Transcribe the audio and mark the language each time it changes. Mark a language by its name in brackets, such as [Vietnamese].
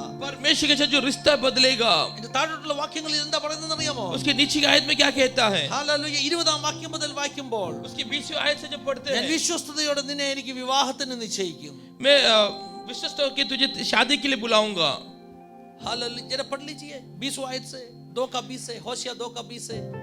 [Hindi] परमेश्वर के साथ जो रिश्ता बदलेगा. [Malayalam] ഇതിന്റെ താഴോട്ടുള്ള വാക്യങ്ങളിൽ എന്താ പറയുന്നത് അറിയാമോ? [Hindi] उसके नीचे की आयत में क्या कहता है? [Malayalam] ഹല്ലേലൂയ. 20-ാം വാക്യം മുതൽ വായിക്കുമ്പോൾ, [Hindi] उसकी 20वीं आयत से जब पढ़ते [Malayalam] ഞാൻ [Hindi] हैं, [Malayalam] വിശ്വസ്തയോടെ നിന്നെ എനിക്ക് വിവാഹത്തിന് നിശ്ചയിക്കും. [Hindi] मैं विश्वस्त होकर तुझे शादी के लिए बुलाऊंगा. हालेलुया. जरा पढ़ लीजिए 20 आयत से 2 का 20 से होशिया 2 का 20 से.